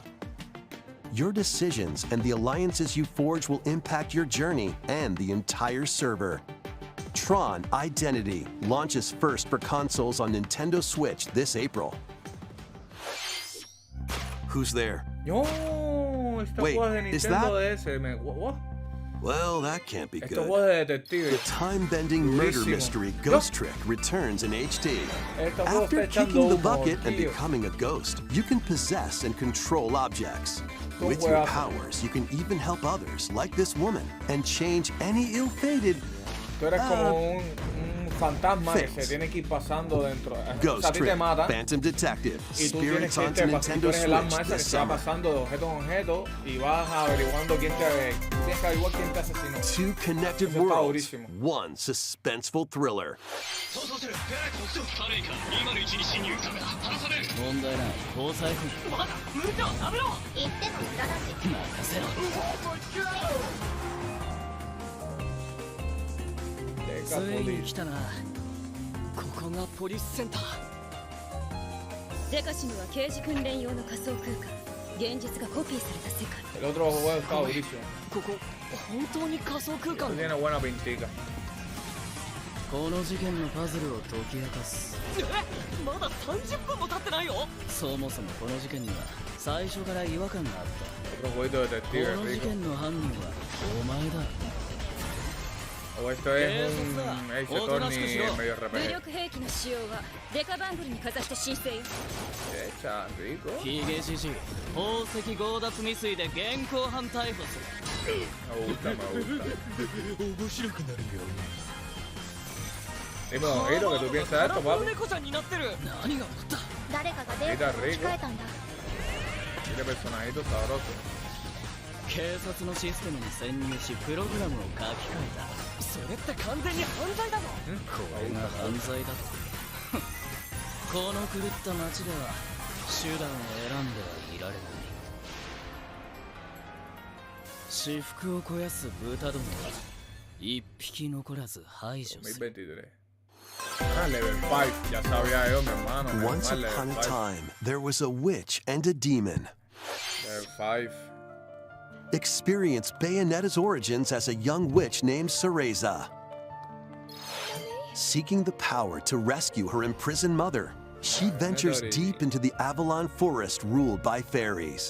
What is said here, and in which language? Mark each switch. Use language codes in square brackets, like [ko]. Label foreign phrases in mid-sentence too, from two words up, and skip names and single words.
[en] Your decisions and the alliances you forge will impact your journey and the entire server. Tron Identity launches first for consoles on Nintendo Switch this April. Who's there? [es] Yo, esta [en] Wait, [es] juego de [en] is Nintendo that- DS. What? Well, that can't be [es] Este [en] good. [es] juego de detective. [en] The time-bending murder [es] Durísimo. [en] mystery Ghost Trick returns in HD. [es] Este juego [en] After [es] está echando [en] kicking the [es] humo, [en] bucket and [es] tío. [en] becoming a ghost, you can possess and control objects. [es] Un [en] With your [es] juegazo. [en] powers, you can even help others, like this woman, and change any ill-fated [es] Tú eres como un fantasma que [en] things. [es] se tiene que ir pasando dentro. O sea, a [en] Ghost [es] ti te [en] Trick, [es] matan [en] Phantom Detective, [es] y tú tienes [en] Spirits [es] que [en] onto [es] irte tú [en] Nintendo [es] eres el alma [en] Switch [es] esa que [en] this [es] se va [en] summer. [es] pasando de objeto en objeto y vas averiguando quién te... Tienes que averiguar quién te asesinó. [en] Two connected [es] Eso está [en] worlds, [es] durísimo. [en] one suspenseful thriller. [ja] 問題ない搭載不まだ無理だやめろ言っても無駄だし任せろ ついに来たなここがポリスセンターデカシムは刑事訓練用の仮想空間現実がコピーされた世界 [es] El otro juego está durísimo. [ja] ここ本当に仮想空間 [es] Tiene buena pintica. [ja] この事件のパズルを解き明かすまだ30分も経ってないよそもそもこの事件には最初から違和感があった [es] Otro jueguito de [ja] こ [es] detective [ja] の事 [es] rico. [ja] 件の犯人はお前だ [es] O esto es un Ace Attorney medio [ja] 武 [es] RPG. [ja] 力兵器の使用はデカバングルにかざして申請よ [es] Echa, rico. [ja] ヒゲじじい宝石強奪未遂で現行犯逮捕する [es] Me gusta, me gusta. [ja] 面白くなるよ [es] Dime, Ojito, ¿qué tú piensas de esto, papi? [ja] 猫ちゃんになってる何が起こった誰かがデータを置き換えたんだ [es] Tiene personajitos sabrosos. [ja] 警察のシステムに潜入しプログラムを書き換えたそれって完全に犯罪だぞこれが犯罪だこの狂った街では手段を選んではいられない私腹を肥やす豚どもは一匹残らず排除する [es] 2023. Ah, level 5. Ya sabía yo, mi hermano. [en] Once [es] Normal, [en] upon a [es] level 5. [en] time, there was a witch and a demon. [es] Level 5. [en] Experience Bayonetta's origins as a young witch named Cereza. Seeking the power to rescue her imprisoned mother, she ventures deep into the Avalon forest ruled by fairies.